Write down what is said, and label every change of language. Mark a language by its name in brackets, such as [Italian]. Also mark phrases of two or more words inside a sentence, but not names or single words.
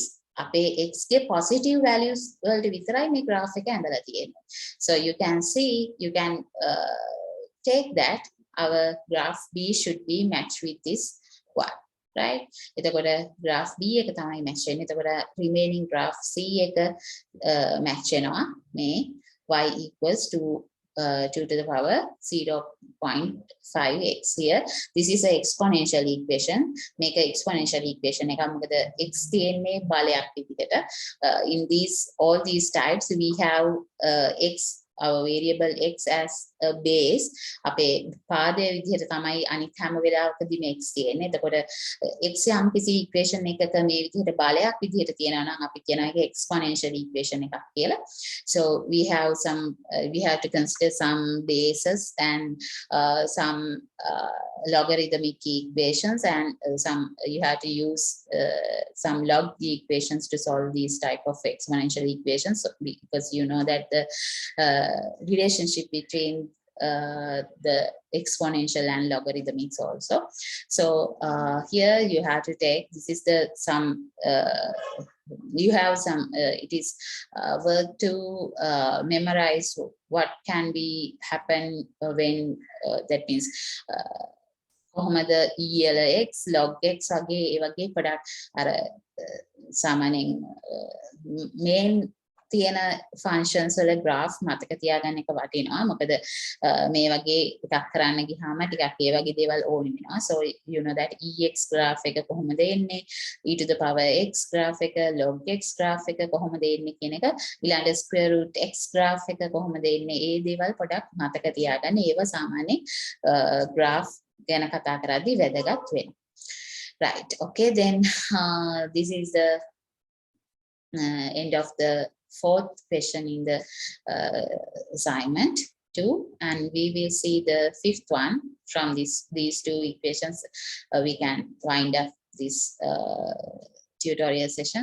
[Sinhala] අපේ x ගේ positive values වලට විතරයි මේ graph එක ඇඳලා තියෙන්නේ. [English] So you can see, you can take that our graph B should be matched with this one. Right? [Sinhala] එතකොට graph B එක තමයි match වෙන්නේ. [English] එතකොට remaining graph C එක match [Sinhala] වෙනවා මේ [English] y equals to 2 to the power 0.5x. Here this is an exponential equation. Make an exponential equation [Sinhala] එක මොකද x තියෙන්නේ බලයක් විදිහට. [English] In all these types we have x, our variable x as a base. [Sinhala] අපේ පාදයේ විදිහට තමයි අනිත් හැම වෙලාවකදීම x තියෙන්නේ. එතකොට x යම් කිසි equation එකක මේ විදිහට බලයක් විදිහට තියෙනවා නම් අපි කියනවා ඒක [English] exponential equation [Sinhala] එකක් කියලා. [English] So we have to consider some bases and some logarithmic equations, and you have to use some log equations to solve these type of exponential equations, because you know that the relationship between the exponential and logarithmics also. So here you have to take, this is the you have some it is work to memorize what can be happen when that means [Sinhala] කොහොමද ELX log x වගේ ඒ වගේ පොඩක් අර සාමාන්‍යයෙන් main තියෙන functions වල graph මතක තියාගන්න එක වටිනවා. මොකද මේ වගේ එකක් කරන්න ගියාම ටිකක් ඒ වගේ දේවල් ඕනි වෙනවා. [English] So you know that ex graph එක [Sinhala] කොහොමද එන්නේ, [English] e to the power x graph [Sinhala] එක, [English] log x graph [Sinhala] එක කොහොමද එන්නේ කියන එක, ඊළඟට [English] square root x graph [Sinhala] එක කොහොමද එන්නේ, ඒ දේවල් පොඩක් මතක තියාගන්න. ඒව සාමාන්‍යයෙන් graph ගැන කතා කරද්දී වැදගත් වෙනවා. [English] Right, okay, then this is the end of the fourth question in the assignment 2, and we will see the fifth one. From these two equations we can wind up this tutorial session.